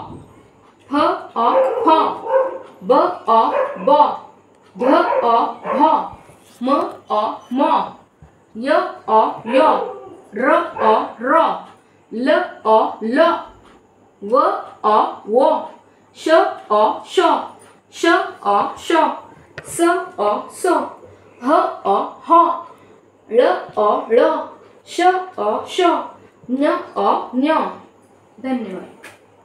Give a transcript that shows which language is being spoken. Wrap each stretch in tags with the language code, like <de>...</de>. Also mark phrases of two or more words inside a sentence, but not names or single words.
<mr>फ अ फ, ब अ ब, भ अ भ, म अ म, य अ य, र अ र, ल अ ल, व अ व, श अ श, श अ श, स अ स, ह अ ह, ळ अ ळ, श अ श, ञ अ ञ. धन्यवाद.</mr>